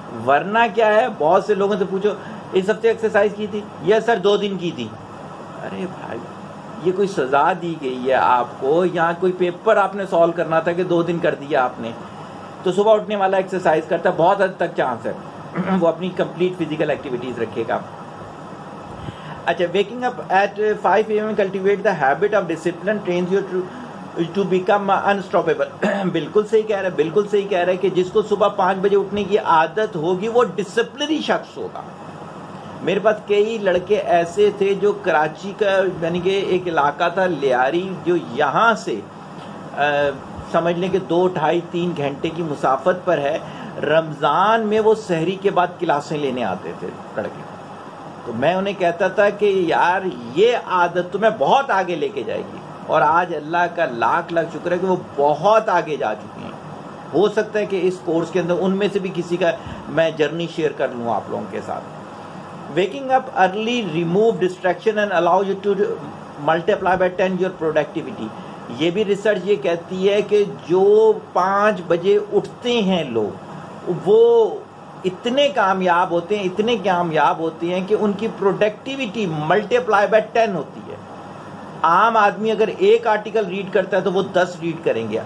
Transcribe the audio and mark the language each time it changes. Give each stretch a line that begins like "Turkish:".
Urdu: ورنہ کیا ہے، بہت سے لوگوں سے پوچھو اس ہفتے ایکسرسائز کی تھی؟
English: yes sir
Urdu: 2 دن کی تھی. ارے بھائی، یہ کوئی سزا دی گئی ہے آپ کو؟ یہاں کوئی پیپر آپ نے سالو کرنا تھا کہ 2 دن کر دیا آپ نے. تو صبح اٹھنے والا ایکسرسائز کرتا ہے، بہت حد تک چانس ہے وہ اپنی کمپلیٹ فزیکل ایکٹیویٹیز رکھے گا.
English: اچھا، waking up at 5 AM cultivate the habit of discipline trains you to become unstoppable.
Urdu: بالکل صحیح کہہ رہا ہے، بالکل صحیح کہہ رہا ہے کہ جس کو صبح 5 بجے اٹھنے کی عادت ہوگی وہ ڈسپلنری شخص ہوگا. میرے پاس کئی لڑکے ایسے تھے جو کراچی کا، یعنی کہ ایک علاقہ تھا لیاری، جو یہاں سے سمجھ لیں کہ 2، 2.5، 3 گھنٹے کی مسافت پر ہے. رمضان میں وہ سحری کے بعد کلاسیں لینے آتے تھے لڑکے. تو میں انہیں کہتا تھا کہ یار یہ عادت تمہیں بہت آگے لے کے جائے گی، اور آج اللہ کا لاکھ لاکھ شکر ہے کہ وہ بہت آگے جا چکی ہیں. ہو سکتا ہے کہ اس کورس کے اندر ان میں سے بھی کسی کا میں جرنی شیئر کر لوں آپ لوگوں کے ساتھ.
English: Waking up early remove distraction and allow you to multiply by 10 your productivity.
Urdu: یہ بھی ریسرچ یہ کہتی ہے کہ جو 5 بجے اٹھتے ہیں لوگ، وہ اتنے کامیاب ہوتے ہیں، اتنے کامیاب ہوتے ہیں کہ ان کی پروڈکٹیوٹی
English: multiply by 10
Urdu: ہوتی ہے. عام آدمی اگر ایک آرٹیکل ریڈ کرتا ہے تو وہ 10 ریڈ کریں گے.